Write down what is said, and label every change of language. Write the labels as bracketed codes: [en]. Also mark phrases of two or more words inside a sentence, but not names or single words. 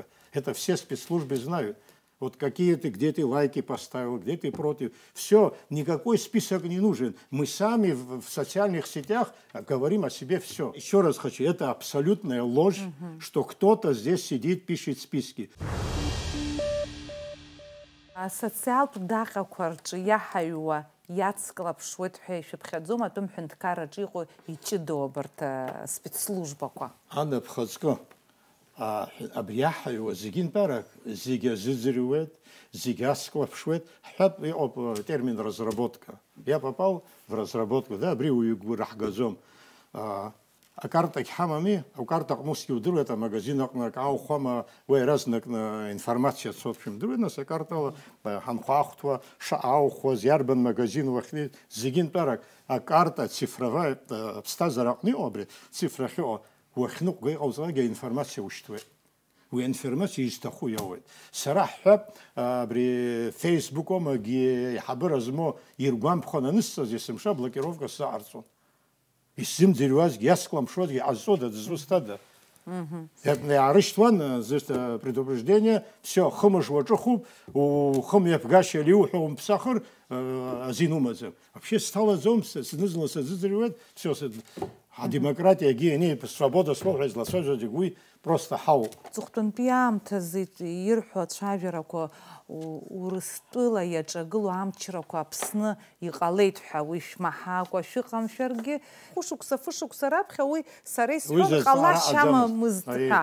[ru] Это все спецслужбы знают. Вот какие ты, где ты лайки поставил, где ты против. Все, никакой список не нужен. Мы сами в социальных сетях говорим о себе все. Еще раз хочу, это абсолютная ложь, что кто-то здесь сидит, пишет списки. [ab] Социалтә даҟьақәа рҿы иаҳаҩуа иацклаԥшуеит ҳәа ишәыԥхьаӡом атәым ҳәынҭқарраҿы иҟоу иҷыдоу абарҭ спецслужбақәа. Анаԥхыӡқәа абри иаҳаҩуа зегьы нтәарак зегьы азыӡырҩуеит, зегьы ацклаԥшуеит. Ҳҳәап, иҟоуп [ru] термин разработка. Я попал в разработку, да, [ab] абри уаҩы раҳгаӡом. Акартагь ҳамами, акарта аҟнысгьы удыруеит, амагазин аҟны ак ааухәама, уи иаразнакны информациа цоит, шәымдыруеит, нас акартала ҳанхәаахәҭуа шааухәаз, иарбан магазин уахьнеит, зегьы нтәарак акарта цифровая ԥсҭазаара аҟны иҟоу абри цифра ахьыҟоу, уахьныҟәга иҟауҵалакгьы аинформациа ушьҭуеит. Уи аинформациа изҭаху иауеит. Сара ҳҳәап, абри фейсбукомагьы иҳабыра змоу иргәамԥхан анысҵаз есымша блокировка сзаҟарҵон. Исзымӡырҩуазгьы, иаскламԥшуазгьы ҟазҵода, дызусҭада? [ru] Иаарышьҭуан предупреждение, все, [ab] хымыш уаҿыхуп, ухым иаԥгашьа иуҳәо умԥсахыр азин умаӡам. Вообще сҭалаӡом, сныҵны саӡыӡырҩуеит, [ru] все, адемократиагьы, свобода слова, [ab] злацәажәаӡагь уи просто ҳауп. Ҵыхәтәантәи аамҭазы ирҳәо ацәажәарақәа Урыстәыла иаҿагылоу амчрақәа Аԥсны иҟалеит ҳәа уи шәмаҳакәа шәыҟамшәаргьы, фышықәса раԥхьа уи сара исҳәон ҟалашьа амамызт ҳәа.